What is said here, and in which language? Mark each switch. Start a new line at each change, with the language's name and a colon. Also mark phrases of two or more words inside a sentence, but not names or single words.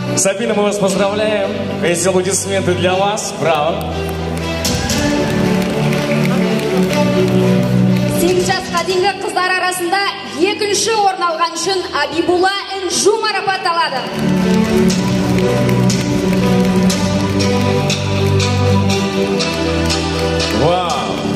Russian: Сабина, мы вас поздравляем. Эти аплодисменты для вас. Браво.
Kazakh: 8 жасқа дейінгі қыздар арасында екінші орын алған үшін Абибулла Інжу марапатталады. Вау!